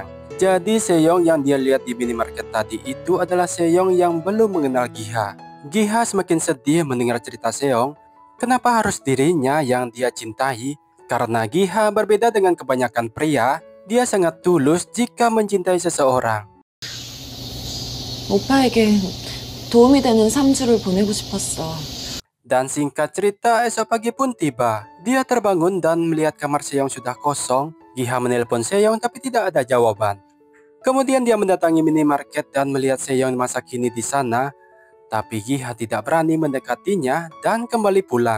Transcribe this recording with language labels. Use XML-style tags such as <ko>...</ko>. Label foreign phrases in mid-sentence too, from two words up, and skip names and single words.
<id>Jadi Seyong yang dia lihat di minimarket tadi itu adalah Seyong yang belum mengenal Giha. Giha semakin sedih mendengar cerita Seyong. Kenapa harus dirinya yang dia cintai? Karena Giha berbeda dengan kebanyakan pria, dia sangat tulus jika mencintai seseorang.</id> <ko>오빠에게 도움이 되는 3주를 보내고 싶었어.</ko> <id>Dan singkat cerita, esok pagi pun tiba. Dia terbangun dan melihat kamar Seyong sudah kosong. Giha menelpon Seyong tapi tidak ada jawaban. Kemudian dia mendatangi minimarket dan melihat Seyong masa kini di sana. Tapi Giha tidak berani mendekatinya dan kembali pulang.</id>